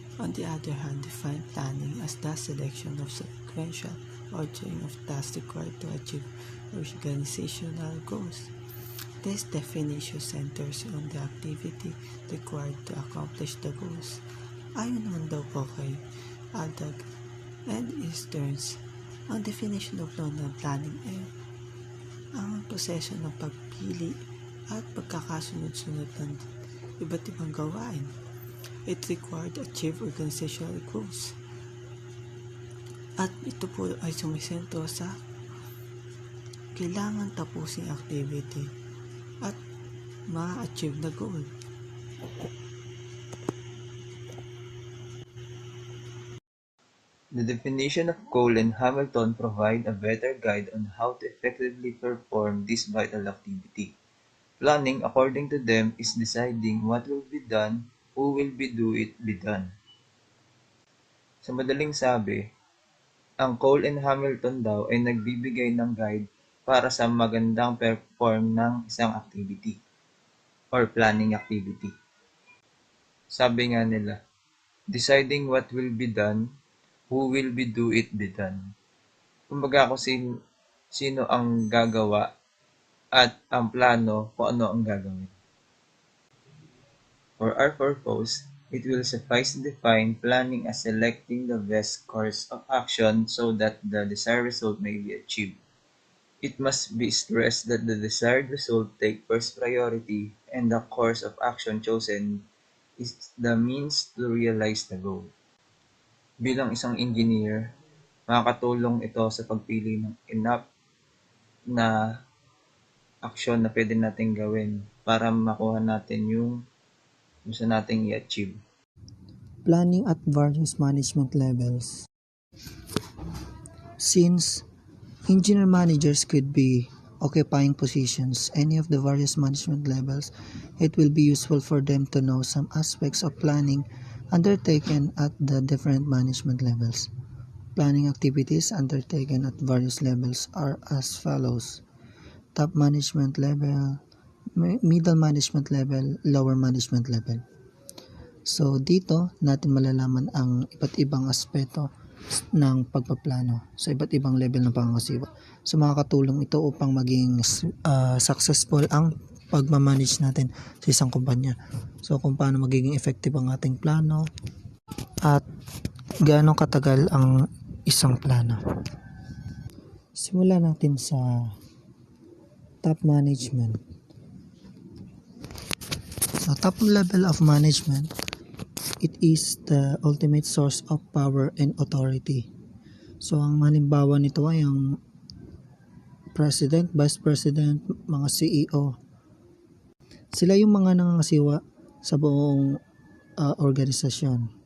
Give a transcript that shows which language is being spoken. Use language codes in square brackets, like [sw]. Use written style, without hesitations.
[en] On the other hand, define planning as the selection of sequential ordering of tasks required to achieve organizational goals. This definition centers on the activity required to accomplish the goals. [tl] Ayon naman daw po kay Aldag and Easterns, ang [en] definition of long-term planning [tl] ay ang proseso ng pagpili at pagkakasunod-sunod ng iba't ibang gawain. [en] It required to achieve organizational goals. [tl] At ito po ay sumisentro sa kailangan tapusin activity at ma-achieve na goal. [en] The definition of Cole and Hamilton provide a better guide on how to effectively perform this vital activity. Planning, according to them, is deciding what will be done, who will do it be done. [tl] Sa madaling sabi, ang Cole and Hamilton daw ay nagbibigay ng guide para sa magandang perform ng isang activity or planning activity. Sabi nga nila, [en] deciding what will be done, who will do it be done. [tl] Kumbaga kung sino ang gagawa at ang plano kung ano ang gagawin. [en] For our purpose, it will suffice to define planning as selecting the best course of action so that the desired result may be achieved. It must be stressed that the desired result take first priority and the course of action chosen is the means to realize the goal. [tl] Bilang isang engineer, makakatulong ito sa pagpili ng enough na aksyon na pwede natin gawin para makuha natin yung gusto nating i-achieve. [en] Planning at various management levels. Since engineer managers could be occupying positions any of the various management levels, it will be useful for them to know some aspects of planning undertaken at the different management levels. Planning activities undertaken at various levels are as follows: top management level, middle management level, lower management level. [tl] So dito natin malalaman ang iba't ibang aspeto ng pagpaplano sa iba't ibang level ng pangangasiwa. So makakatulong ito upang maging successful ang pagmamanage natin sa isang kumpanya. So kung paano magiging effective ang ating plano at gaano katagal ang isang plano. Simulan natin sa top management. [en] So top level of management, it is the ultimate source of power and authority. [tl] So ang halimbawa nito ay ang president, vice president, mga CEO. Sila yung mga nangangasiwa sa buong organisasyon.